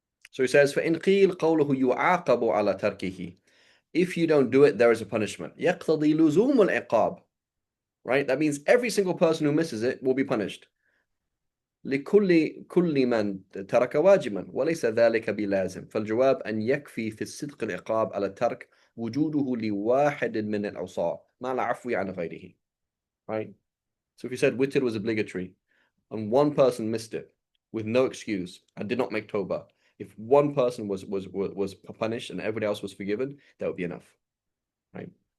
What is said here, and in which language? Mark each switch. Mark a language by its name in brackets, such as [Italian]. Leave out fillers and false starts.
[English] So he says, [Arabic] فَإِنْ قِيلْ قَوْلُهُ يُعَاقَبُ عَلَى تَرْكِهِ. [English] If you don't do it, there is a punishment. [Arabic] يَقْتَضِي لُزُومُ الْعِقَابِ. [English] Right? That means every single person who misses it will be punished. [Arabic] لكل من ترك واجبا وليس ذلك بلازم فالجواب أن يكفي في الصدق العقاب على الترك وجوده لواحد من الأوصاف مع العفو عن غيره. [English] Right? So if you said witr was obligatory and one person missed it with no excuse and did not make tawbah, if one person was punished and everybody else was forgiven, that would be enough. Right?